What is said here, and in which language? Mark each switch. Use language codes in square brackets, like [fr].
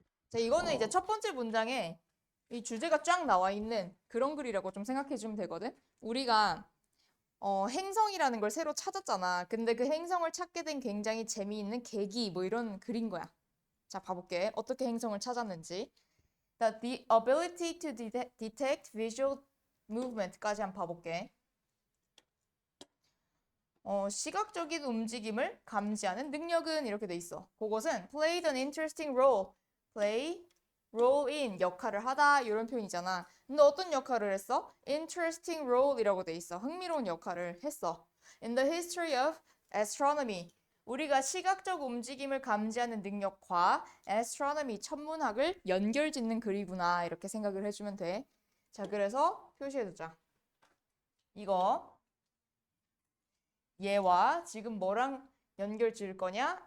[ko] 자, 이거는 이제 첫 번째 문장에 이 주제가 쫙 나와 있는 그런 글이라고 좀 생각해 주면 되거든. 우리가 행성이라는 걸 새로 찾았잖아. 근데 그 행성을 찾게 된 굉장히 재미있는 계기 뭐 이런 글인 거야. 자, 봐볼게. 어떻게 행성을 찾았는지. [en] The ability to detect visual movement까지 [ko] 한번 봐볼게. 시각적인 움직임을 감지하는 능력은 이렇게 돼 있어. 그것은 [en] played an interesting role. play, role in [ko] 역할을 하다 이런 표현이잖아. 근데 어떤 역할을 했어? [en] interesting role [ko] 이라고 돼 있어. 흥미로운 역할을 했어. [en] In the history of astronomy. [ko] 우리가 시각적 움직임을 감지하는 능력과 astronomy 천문학을 연결짓는 글이구나 이렇게 생각을 해주면 돼. 자, 그래서 표시해두자. 이거 얘와 지금 뭐랑 연결 지을 거냐?